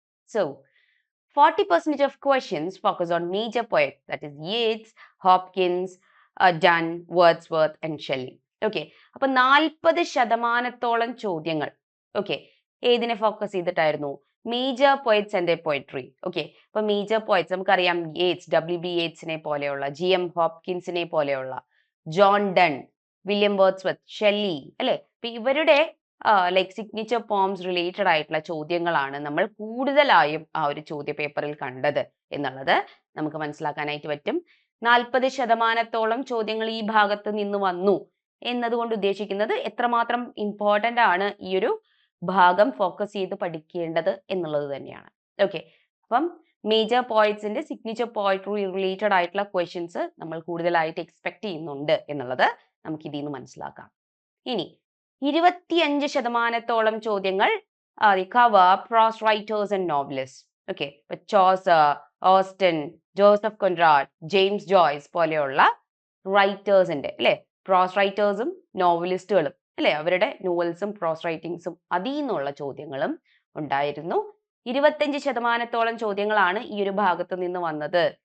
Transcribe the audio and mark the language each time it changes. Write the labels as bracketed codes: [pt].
[en] So 40% of questions focus on major poets, that is Yeats, Hopkins, Donne, Wordsworth and Shelley. [ml] അപ്പൊ 40% ചോദ്യങ്ങൾ ഏതിനെ focus ചെയ്തിട്ടായിരുന്നു? Major poets and poetry. അപ്പൊ major poets നമുക്കറിയാം, Yeats, WB യേറ്റ്സിനെ പോലെയുള്ള, GM ഹോപ്കിൻസിനെ പോലെയുള്ള, John done, William Wordsworth, Shelly, അല്ലെ? അപ്പൊ ഇവരുടെ സിഗ്നേച്ചർ പോംസ് റിലേറ്റഡ് ആയിട്ടുള്ള ചോദ്യങ്ങളാണ് നമ്മൾ കൂടുതലായും ആ ഒരു ചോദ്യ പേപ്പറിൽ കണ്ടത് എന്നുള്ളത് നമുക്ക് മനസ്സിലാക്കാനായിട്ട് പറ്റും. 40% ചോദ്യങ്ങൾ ഈ ഭാഗത്ത് നിന്ന് വന്നു എന്നതുകൊണ്ട് ഉദ്ദേശിക്കുന്നത് എത്രമാത്രം ഇമ്പോർട്ടൻ്റ് ആണ് ഈ ഒരു ഭാഗം ഫോക്കസ് ചെയ്ത് പഠിക്കേണ്ടത് എന്നുള്ളത് തന്നെയാണ്. അപ്പം മേജർ പോയറ്റ്സിന്റെ സിഗ്നേച്ചർ പോയട്രി റിലേറ്റഡ് ആയിട്ടുള്ള ക്വസ്റ്റ്യൻസ് നമ്മൾ കൂടുതലായിട്ട് എക്സ്പെക്ട് ചെയ്യുന്നുണ്ട് എന്നുള്ളത് നമുക്ക് ഇതിൽ നിന്ന് മനസ്സിലാക്കാം. ഇനി 25% ചോദ്യങ്ങൾ [en] cover prose writers and novelists. [ml] ഇപ്പൊ Chaucer, Austen, Joseph Conrad, James Joyce പോലെയുള്ള റൈറ്റേഴ്സിന്റെ പ്രോസ് റൈറ്റേഴ്സും നോവലിസ്റ്റുകളും അവരുടെ നോവൽസും പ്രോസ് റൈറ്റിംഗ്സും അതിൽ നിന്നുള്ള ചോദ്യങ്ങളും ഉണ്ടായിരുന്നു. 25% ചോദ്യങ്ങളാണ് ഈ ഒരു ഭാഗത്ത് നിന്ന് വന്നത്.